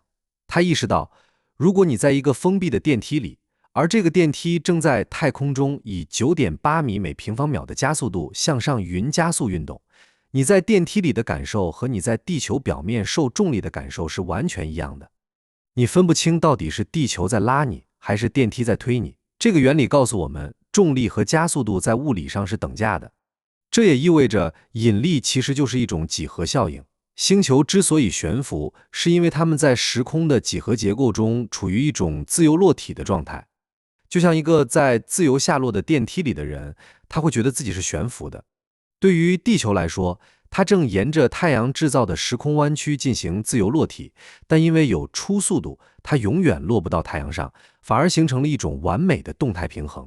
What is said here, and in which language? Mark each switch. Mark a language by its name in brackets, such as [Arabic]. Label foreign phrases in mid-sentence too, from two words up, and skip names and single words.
[Chinese] 他意識到，如果你在一個封閉的電梯裡，而這個電梯正在太空中以 9.8 米每平方秒的加速度向上匀加速運動，你在電梯裡的感受和你在地球表面受重力的感受是完全一樣的。你分不清到底是地球在拉你，還是電梯在推你。這個原理告訴我們，重力和加速度在物理上是等價的。這也意味着引力其實就是一種幾何效應。星球之所以懸浮，是因為它們在時空的幾何結構中處於一種自由落體的狀態。就像一個在自由下落的電梯裡的人，他會覺得自己是懸浮的。對於地球來說，它正沿着太陽制造的時空彎曲進行自由落體，但因為有初速度，它永遠落不到太陽上，反而形成了一種完美的动態平衡。